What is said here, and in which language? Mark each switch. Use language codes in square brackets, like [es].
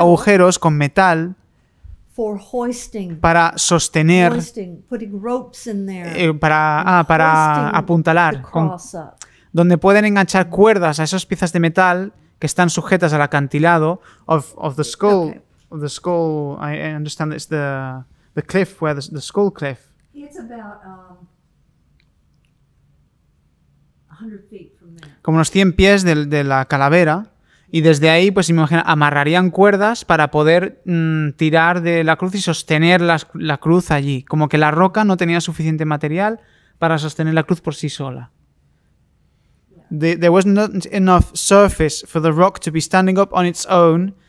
[es] agujeros con metal [en] for hoisting, [es] para sostener, [en] putting ropes in there, [es] para [en] hoisting the [es] apuntalar, [en] cross up. [es] donde pueden enganchar cuerdas a esas piezas de metal que están sujetas al acantilado [en] of the skull. Okay. Of the skull, I understand it's the cliff where the skull cliff. It's about 100 feet from there. [es] Como unos 100 pies de la calavera, y desde ahí, pues imagina, amarrarían cuerdas para poder tirar de la cruz y sostener la cruz allí. Como que la roca no tenía suficiente material para sostener la cruz por sí sola. [en] There was not enough surface for the rock to be standing up on its own.